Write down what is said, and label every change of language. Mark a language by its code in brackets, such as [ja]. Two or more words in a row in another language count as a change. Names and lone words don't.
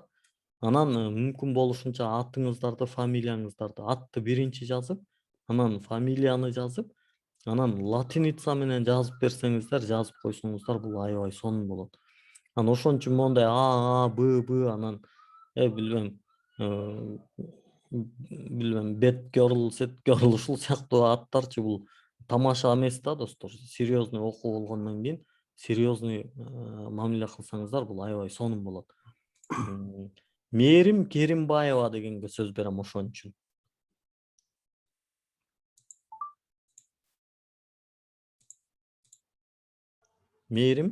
[ky] Анан мүмкүн болушунча атыңыздарды, фамилияңыздарды, атты биринчи жазып, анан фамилияны жазып, анан латиница менен жазып берсеңиздер, жазып койсоңуздар, бул аябай сонун болот. Анан ошон үчүн мондай Б, анан билбем, бет girl, set girl ушул сыяктуу аттарчы бул тамаша эмес да, достор. Серьезный окуу болгондон кийин серьезный мамиле кылсаңыздар бул аябай сонун болот. Мээрим Керимбаева дегенге сөз берем ошон үчүн. Мээрим.